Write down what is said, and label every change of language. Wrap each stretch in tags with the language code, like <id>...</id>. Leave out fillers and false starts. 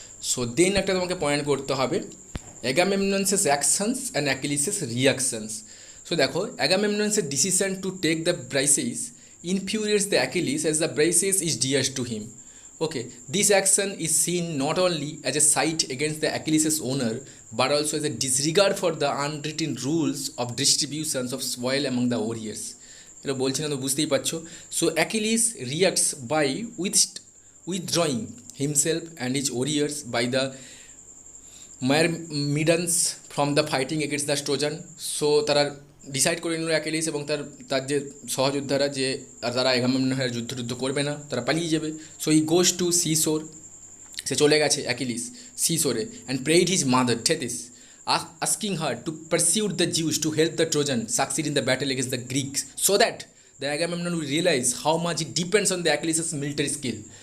<bn>So then একটা তোমাকে point করতে হবে, অ্যাগামেমননসের</bn> <en>Actions and Achilles's reactions. So</en> <bn>দেখো</bn> <en>অ্যাগামেমননসের decision to take the Briseis infuriates the Achilles as the Briseis is dear to him. Okay, this action is seen not only as a slight against the Achilles' owner, but also as a disregard for the unwritten rules of distributions of spoil among the warriors.</en> <bn>এটা বলছি না তো বুঝতেই পারছো।</bn> <en>So Achilles reacts by withdrawing himself and his warriors by the Myrmidons from the fighting against the Trojan.</en> <bn>So তারা decide করে নিল Achilles এবং তার যে সহযোদ্ধারা যে তারা অ্যাগামেমননের যুদ্ধ করবে না, তারা পালিয়ে যাবে।</bn> <en>so he goes to sea shore,</en> <bn>সে চলে গেছে Achilles C Shorey,</bn> <en>And prayed his mother Thetis asking her to pursuit the Zeus to help the Trojan succeed in the battle against the Greeks, so that the Agamemnon will realize how much it depends on the Achilles's military skill.</en>